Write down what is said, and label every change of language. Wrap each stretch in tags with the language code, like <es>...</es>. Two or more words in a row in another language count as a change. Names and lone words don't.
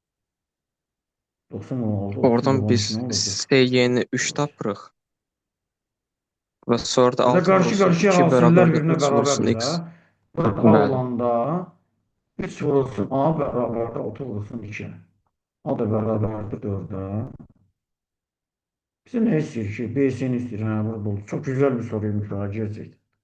<az>90, 16, 30, oradan 12 biz nə olacaq? SY-ni 3 tapırıq və sonra da Burada 6 vurulsun qarşı-qarşıya 2 hasillər bərabərdir birinə 3 vurulsun bərabərdir də. x. Burada A Bəli. olanda 3 vurulsun A bərabərdir 6 vurulsun 2. A da bərabərdir 4'ə.</az> <tr>Bize ne istiyor ki? BS'ni istiyor. Ha, burada oldu. Çok güzel bir soruymuş ha gerçekten.</tr>